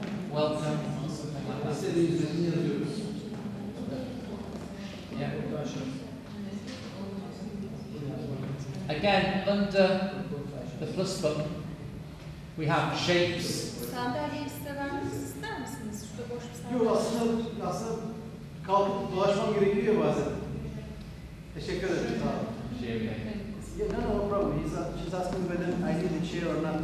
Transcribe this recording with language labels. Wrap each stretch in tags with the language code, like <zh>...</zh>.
<en>Welcome, something like that. Yeah. Again, under the plus button, we have shapes.</en> <tr>Sandalyeyi size vermek ister misiniz? Şurada boş bir sandalye. Yok aslında kalkıp dolaşmam gerekiyor bazen. Teşekkür ederim. Sağ olun.</tr> <en>Yeah, no problem. She's asking whether I need a chair or not.</en>